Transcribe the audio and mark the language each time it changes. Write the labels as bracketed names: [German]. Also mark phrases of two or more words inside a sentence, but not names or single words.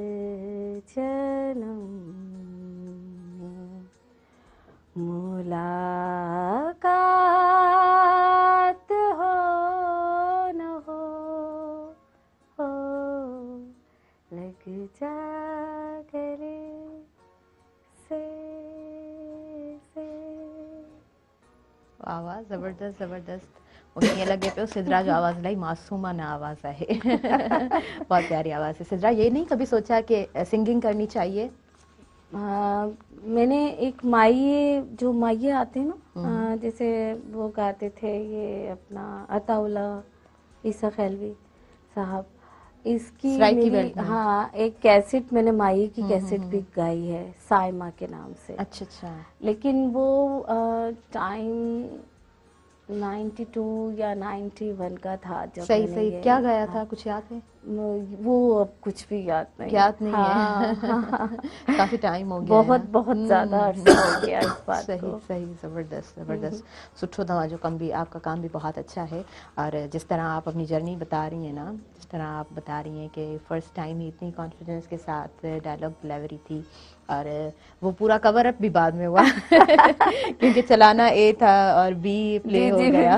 [Hindi] जन्म में मुलाकात हो न हो, लग जा गले से। [Sindhi] आवाज़ ज़बरदस्त ज़बरदस्त मूंखे ईअं लॻे पियो सिद्रा जो आवाज़ इलाही मासूमाना आवाज़ आहे [Hindi] बहुत प्यारी आवाज़ है सिद्रा। ये नहीं कभी सोचा कि सिंगिंग करनी चाहिए? मैंने एक माइये जो माइये आते हैं ना जैसे वो गाते थे ये अपना अताउल्ला ईसा खैलवी साहब, इसकी मेरी हाँ एक कैसेट मैंने माई की कैसेट भी गाई है साइमा के नाम से। अच्छा लेकिन वो टाइम 92 या 91 का था जब सही क्या गाया था कुछ याद है? वो अब कुछ भी याद नहीं है काफी टाइम हो गया बहुत ज्यादा अर्सा हो गया इस बात को। सही जबरदस्त [Sindhi] सुठो तव्हांजो कम [Hindi] भी आपका काम भी बहुत अच्छा है और जिस तरह आप अपनी जर्नी बता रही हैं ना, जिस तरह आप बता रही हैं कि [English] first time [Hindi] ही इतनी कॉन्फिडेंस के साथ [English] dialogue delivery [Hindi] थी और वो पूरा [English] cover up [Hindi] भी बाद में हुआ क्योंकि चलाना ए था और बी प्ले हो गया।